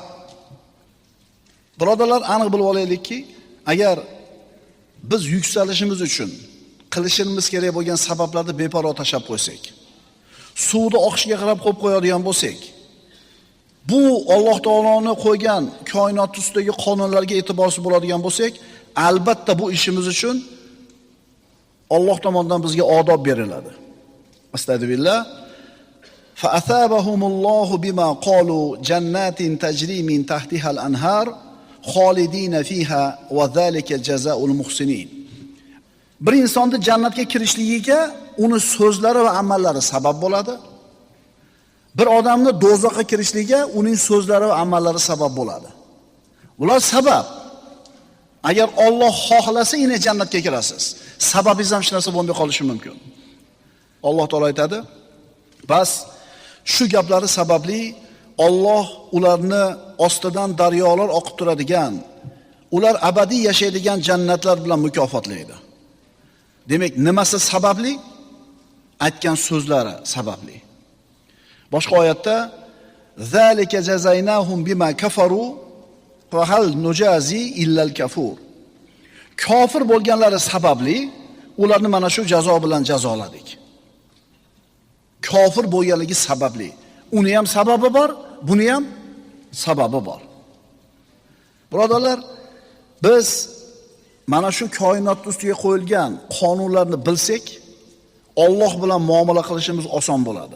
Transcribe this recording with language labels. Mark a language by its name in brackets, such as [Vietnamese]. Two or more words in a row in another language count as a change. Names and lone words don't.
[Uzbek] Birodarlar, aniq bilib olaylikki, agar biz yuksalishimiz uchun qilishimiz kerak bo'lgan sabablarni beparvo tashab qo'ysak, suvni oqishiga qarab qo'yib qo'yadigan bo'lsak, bu Alloh taoloning qo'ygan koinot ustidagi qonunlarga e'tiborsiz bo'ladigan bo'lsak, albatta bu ishimiz uchun Alloh tomonidan bizga odob beriladi. Astagfirullah. [Arabic] فأثابهم الله بما قالوا جنات تجري من تحتها الأنهار خالدين فيها وذلك جزاء المحسنين. [Uzbek] Bir insonni jannatga kirishligiga uni so'zlari va amallari sabab bo'ladi. Bir odamni do'zaxga kirishligiga uning so'zlari va amallari sabab bo'ladi. Ular sabab. Agar Alloh xohlasa, yana jannatga kirasiz. Sababingiz ham hech narsa bo'lmay qolishi mumkin. Alloh taolo aytadi: "Bas shu gaplari sababli Alloh ularni ostidan daryolar oqib turadigan, ular abadiy yashaydigan jannatlar bilan mukofotlaydi." Demak, nimasi sababli? Aytgan so'zlari sababli. Boshqa oyatda: [Arabic] "ذلك جزيناهم بما كفروا وهل نجازي إلا الكفور." [Uzbek] kofir bo'lganlari sababli ularni mana shu jazo bilan jazoladik. Kofir bo'lganligi sababli. Uni ham sababi bor, buni ham sababi bor. Birodarlar, biz mana shu koinot ustiga qo'yilgan qonunlarni bilsak, Alloh bilan muomala qilishimiz oson bo'ladi.